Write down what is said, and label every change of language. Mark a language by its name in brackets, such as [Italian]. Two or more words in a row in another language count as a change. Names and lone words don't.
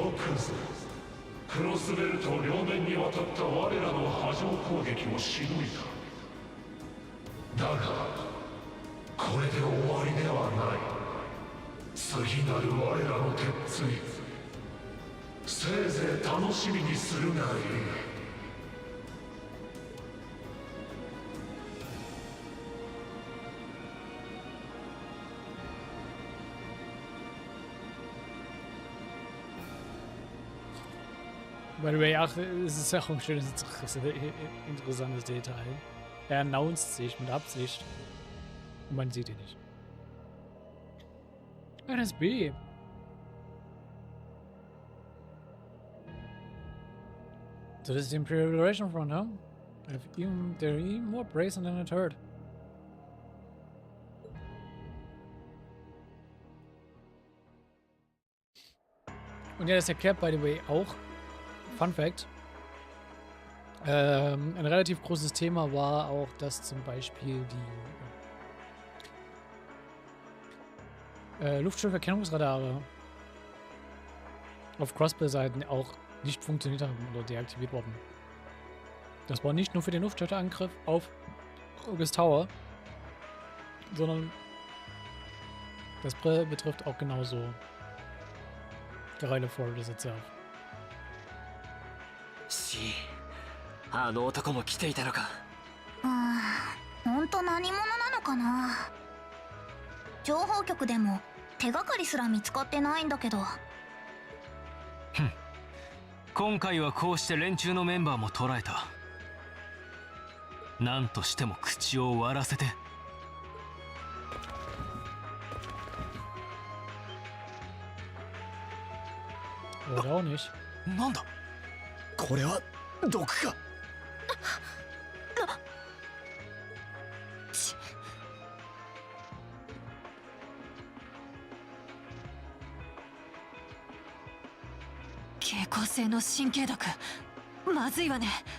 [Japanese] よくぞクロスベルト両面にわたった我らの波状攻撃をしのいだ。だがこれで終わりではない。次なる我らの鉄槌、せいぜい楽しみにするがいい。 [English] By the way, [German] ach, es ist ja auch ein schönes, interessantes Detail. Er announced sich mit Absicht. Und man sieht ihn nicht. NSB. [English] So this is the Imperial Liberation Front, huh? They're even more brazen than I'd heard. [German] Und ja, das erklärt, [English] by the way, [German] auch, [English] Fun Fact, [German] ein relativ großes Thema war auch, dass zum Beispiel die Luftschifferkennungsradare auf Crossbell-Seiten auch nicht funktioniert haben oder deaktiviert wurden. Das war nicht nur für den Luftschifferangriff auf August Tower, sondern das betrifft auch genauso Gereile Fortress itself. [Japanese] あの男も来ていたのか。本当何者なのかな。情報局でも手がかりすら見つかってないんだけど。今回はこうして連中のメンバーも捕らえた。何としても口を割らせて。 [German] Oder auch nicht. [Japanese] なんだこれは毒か。蛍光性の神経毒、まずいわね。